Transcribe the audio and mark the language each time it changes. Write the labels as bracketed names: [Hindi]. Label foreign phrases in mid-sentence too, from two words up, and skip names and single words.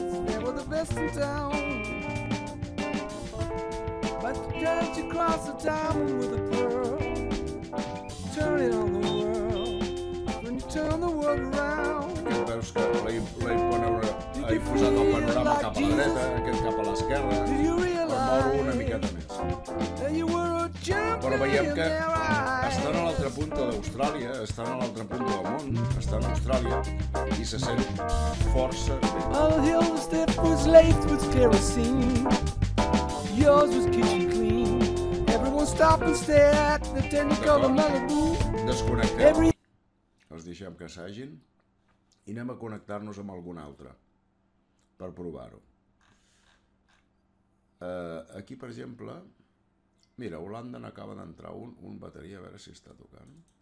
[Catalan] Aquest veus que l'he posat el panorama cap a la dreta, aquest cap a l'esquerra, per moure una miqueta més. Però veiem que estan a l'altra punta d'Austràlia, estan a l'altra punta del món, estan a Austràlia, i se sent força bé. [English] El hill step was laced with kerosene. Yours was kitchen clean. Everyone stopped and stared at the Technicolor Malibu. [Catalan] Desconnectem. Els deixem que s'hagin i anem a connectar-nos amb algun altre per provar-ho. Aquí, per exemple, mira, Holanda n'acaba d'entrar un bateria, a veure si està tocant.